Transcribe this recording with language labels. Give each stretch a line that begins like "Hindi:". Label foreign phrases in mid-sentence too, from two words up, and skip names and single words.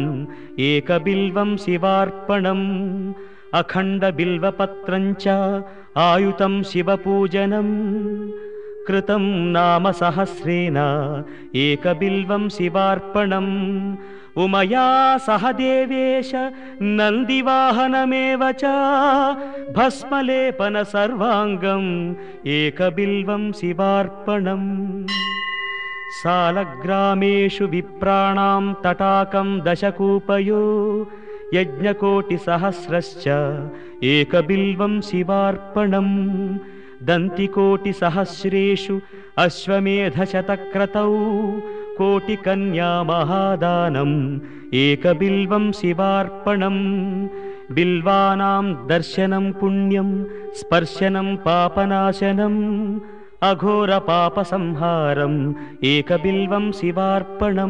Sanskrit: एकबिल्वं शिवार्पणम् अखण्डबिल्वपत्रं च आयुतं शिवपूजनं कृतं नाम सहस्रेण एकबिल्वं शिवार्पणम् उमया सह देवेश नन्दिवाहनमेव च भस्मलेपन सर्वाङ्गम् एकबिल्वं शिवार्पणम् सालग्रामेषु विप्राणां तटाकं दशकूपयो यज्ञकोटिसहस्रश्च एकबिल्वं शिवार्पणम् దంతికోటిసహస్రేషు అశ్వమేధశతక్రతౌ కోటికన్యా మహాదానం ఏకబిల్వం శివార్పణం. బిల్వానాం దర్శనం పుణ్యం స్పర్శనం పాపనాశనం అఘోర పాప సంహారం ఏకబిల్వం శివార్పణం.